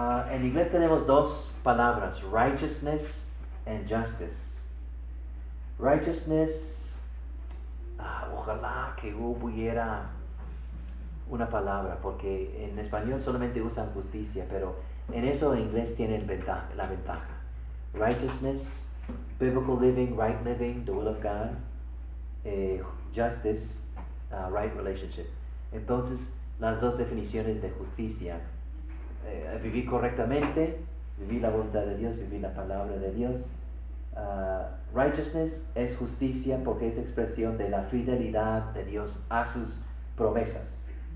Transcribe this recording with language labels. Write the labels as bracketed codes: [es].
[es] En inglés tenemos dos palabras, righteousness and justice. Righteousness, ojalá que hubiera una palabra, porque en español solamente usan justicia, pero en eso en inglés tienen la ventaja. [en] Righteousness, biblical living, right living, the will of God. Justice, right relationship. [es] Entonces, las dos definiciones de justicia: vivir correctamente, vivir la voluntad de Dios, vivir la palabra de Dios. Righteousness es justicia porque es expresión de la fidelidad de Dios a sus promesas.